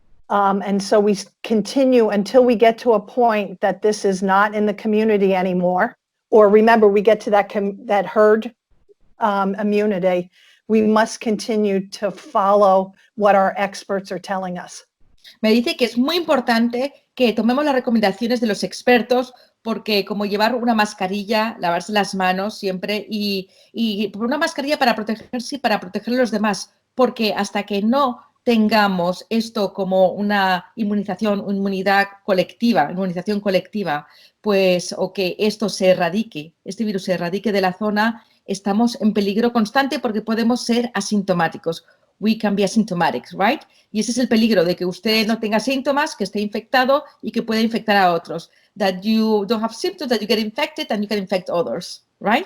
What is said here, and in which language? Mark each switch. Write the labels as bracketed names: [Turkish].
[English] And so we continue until we get to a point that this is not in the community anymore. Or remember, we get to that herd immunity. We must continue to follow what our experts are telling us. [Spanish] Me dice que es muy importante que tomemos las recomendaciones de los expertos, porque como llevar una mascarilla, lavarse las manos siempre, y una mascarilla para protegerse y para proteger a los demás, porque hasta que no tengamos esto como una inmunización colectiva, pues, o que esto este virus se erradique de la zona, estamos en peligro constante porque podemos ser asintomáticos. [English] We can be asymptomatic, right? [Spanish] Y ese es el peligro, de que usted no tenga síntomas, que esté infectado y que pueda infectar a otros. [English] That you don't have symptoms, that you get infected and you can infect others, right?